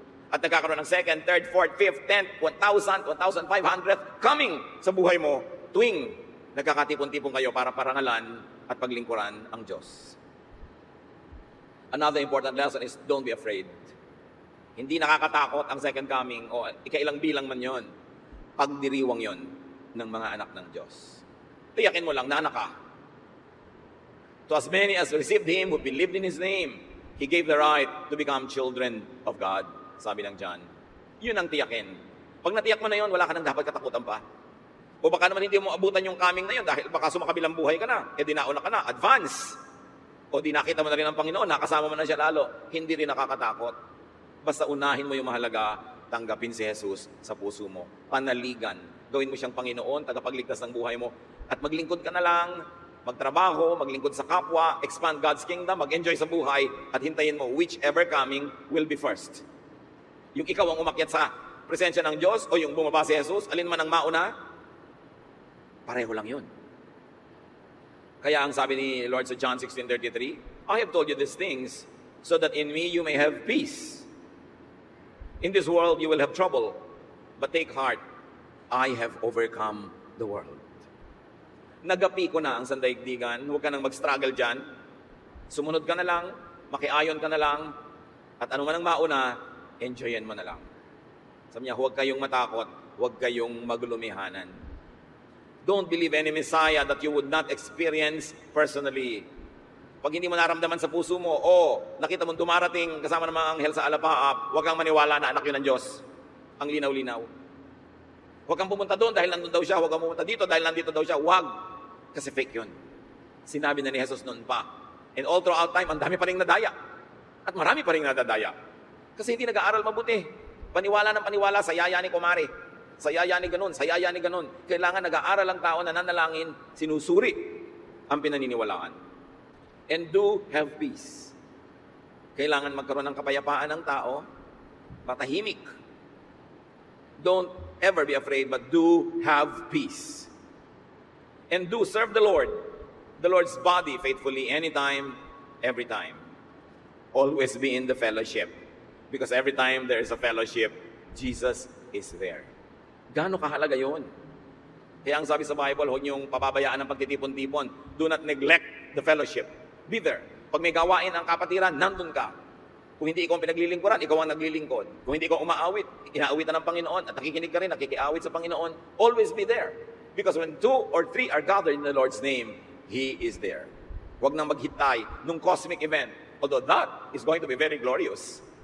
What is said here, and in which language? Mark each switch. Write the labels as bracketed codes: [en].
[tl] At nagkakaroon ng 2nd, 3rd, 4th, 5th, 10th, 1,000, 1,500 coming sa buhay mo tuwing nagkakatipon-tipon kayo para parangalan at paglingkuran ang Diyos. [en] Another important lesson is don't be afraid. [tl] Hindi nakakatakot ang second coming o ikailang bilang man yon. Pagdiriwang yon ng mga anak ng Diyos. Tiyakin mo lang na anak ka. [en] To as many as received Him who believed in His name, He gave the right to become children of God. [tl] Sabi ng John. Yun ang tiyakin. Pag natiyak mo na yun, wala ka nang dapat katakutan pa. O baka naman hindi mo abutan yung coming na yun dahil baka sumakabilang buhay ka na, dinauna ka na, advance. O di nakita mo na rin ang Panginoon, nakasama mo na siya lalo, hindi rin nakakatakot. Basta unahin mo yung mahalaga, tanggapin si Jesus sa puso mo. Panaligan. Gawin mo siyang Panginoon, tagapagligtas ng buhay mo. At maglingkod ka na lang, magtrabaho, maglingkod sa kapwa, [en] expand God's kingdom, [tl] mag-enjoy sa buhay, at hintayin mo [en] whichever coming will be first. [tl] Yung ikaw ang umakyat sa presensya ng Diyos o yung bumaba si Jesus, alin man ang mauna, pareho lang yun. Kaya ang sabi ni Lord sa [en] John 16:33, I have told you these things so that in me you may have peace. In this world you will have trouble, but take heart, I have overcome the world. [tl] Nagapi ko na ang sandaigdigan, huwag ka nang mag-struggle dyan. Sumunod ka na lang, makiayon ka na lang, at ano man ang mauna, enjoyin mo na lang. Sabi niya, huwag kayong matakot, huwag kayong maglumihanan. [en] Don't believe any Messiah that you would not experience personally. [tl] Pag hindi mo naramdaman sa puso mo, nakita mo dumarating kasama ng mga anghel sa alapaap, huwag kang maniwala na anak yun ng Diyos. Ang linaw-linaw. Huwag kang pumunta doon dahil nandun daw siya, huwag kang pumunta dito dahil nandito daw siya. Huwag. Kasi fake yun. Sinabi na ni Jesus noon pa. [en] And all throughout time, [tl] ang dami pa rin nadaya. At marami pa rin nadadaya. Kasi hindi nag-aaral mabuti. Paniwala ng paniwala sa yaya ni kumari. Sa yaya ni ganun, sa yaya ni ganun. Kailangan nag-aaral ang tao na nanalangin, sinusuri ang pinaniniwalaan. [en] And do have peace. [tl] Kailangan magkaroon ng kapayapaan ng tao, matahimik. [en] Don't ever be afraid, but do have peace. And do serve the Lord's body faithfully anytime, every time. Always be in the fellowship. Because every time there is a fellowship, Jesus is there. [tl] Gaano kahalaga yun? Kaya ang sabi sa Bible, huwag niyong pababayaan ng pagtitipon-tipon. [en] Do not neglect the fellowship. Be there. [tl] Pag may gawain ang kapatiran, nandun ka. Kung hindi ikaw ang pinaglilingkuran, ikaw ang naglilingkod. Kung hindi ikaw umaawit, inaawitan ng Panginoon at nakikinig ka rin, nakikiawit sa Panginoon, [en] always be there. Because when 2 or 3 are gathered in the Lord's name, He is there. [tl] Huwag nang maghintay nung cosmic event. [en] Although that is going to be very glorious.